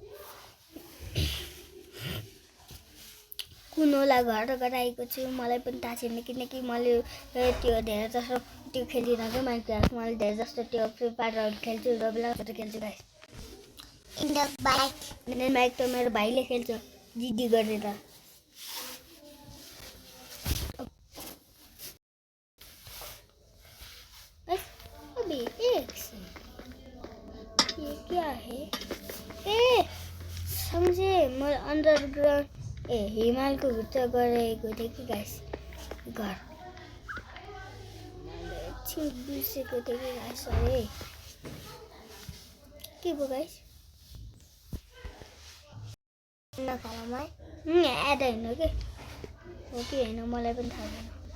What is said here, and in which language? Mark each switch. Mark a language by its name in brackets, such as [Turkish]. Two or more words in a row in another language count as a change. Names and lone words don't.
[Nepali] कुन होला घर गराएको छु मलाई पनि थाहा छैन, किनकि मैले त्यो धेरै जस्तो त्यो खेल्दिनँ क्या माइनक्राफ्ट। मैले धेरै जस्तो त्यो फ्री फायरहरू खेल्छु, रोब्लक्सहरू खेल्छु गाइस। बाइक त मेरो भाइले खेल्छ जिद्दी गरेर। [Hindi] अभी एक ये क्या है? समझे, [Nepali] म अन्डरग्राउन्ड हिमालको भित्र गएको थिएँ कि गाइस। घर एकछिन बिर्सेको थिएँ कि गाइस। अरे के भयो गाइस? नखालामै एड होइन कि हो कि होइन मलाई पनि थाहा छैन।